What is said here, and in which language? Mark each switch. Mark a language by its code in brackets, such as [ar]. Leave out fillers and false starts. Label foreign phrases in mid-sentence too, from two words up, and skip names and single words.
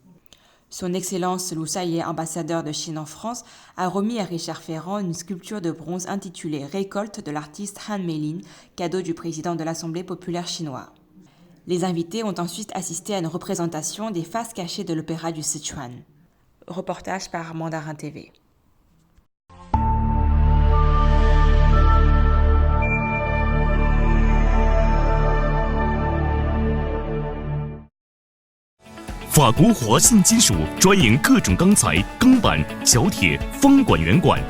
[fr] Son Excellence Lu Shaye, ambassadeur de Chine en France, a remis à Richard Ferrand une sculpture de bronze intitulée « Récolte » de l'artiste Han Meilin, cadeau du président de l'Assemblée populaire chinoise. Les invités ont ensuite assisté à une représentation des faces cachées de l'opéra du Sichuan. Reportage par Mandarin TV. [zh] 法国华信金属专营各种钢材、钢板、角铁、方管、圆管。